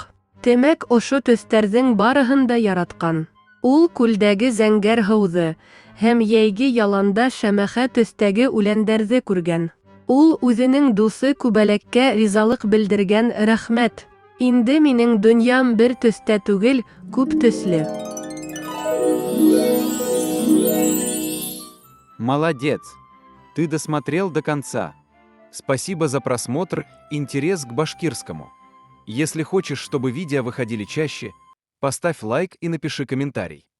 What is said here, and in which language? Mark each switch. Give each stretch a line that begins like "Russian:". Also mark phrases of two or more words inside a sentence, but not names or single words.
Bashkir: Темәк ошо төҫтәрҙең барыһын да яратҡан. Ул күлдәге зәңгәр һыуҙы һәм йәйге яланда шәмәхә төҫтәге үләндәрҙе күргән. Ул үҙенең дуҫы күбәләккә ризалыҡ белдергән рәхмәт. Инде минең дөньям бер төстә түгел, күп төсле.
Russian: Молодец! Ты досмотрел до конца. Спасибо за просмотр, интерес к башкирскому. Если хочешь, чтобы видео выходили чаще, поставь лайк и напиши комментарий.